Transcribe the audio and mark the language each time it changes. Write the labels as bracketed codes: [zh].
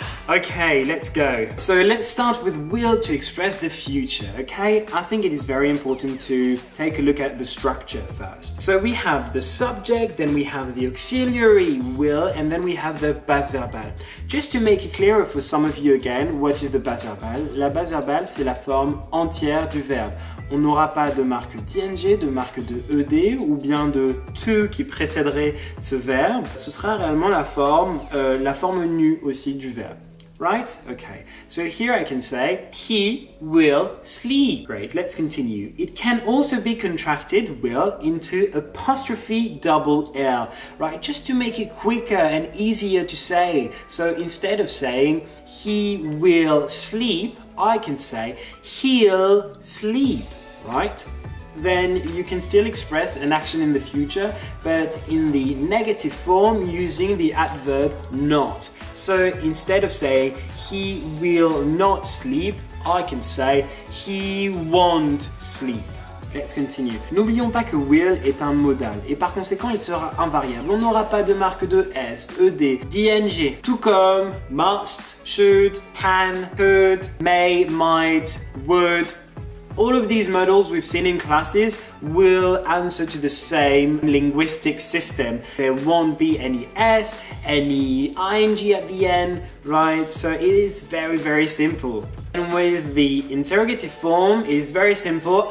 [en] Okay, let's go. So let's start with will to express the future, okay? I think it is very important to take a look at the structure first. So we have the subject, then we have the auxiliary will, and then we have the base verbale. Just to make it clearer for some of you again, what is the base verbale? [fr] La base verbale, c'est la forme entière du verbe. On n'aura pas de marque d'ing, de marque de ed ou bien de to qui précéderait ce verbe. Ce sera réellement la forme nue aussi du verbe. [en] Right? Okay. So here I can say, he will sleep. Great, let's continue. It can also be contracted, will, into apostrophe double L. Right? Just to make it quicker and easier to say. So instead of saying, he will sleep, I can say, he'll sleep. Right? Then you can still express an action in the future, but in the negative form using the adverb not. So instead of saying he will not sleep, I can say he won't sleep. Let's continue. [fr] N'oublions pas que will est un modal et par conséquent il sera invariable. On n'aura pas de marque de s, ed, d'ing, tout comme must, should, can, could, may, might, would. [en] All of these modals we've seen in classes will answer to the same linguistic system. There won't be any S, any ing at the end, right? So it is very, very simple. And with the interrogative form, it is very simple.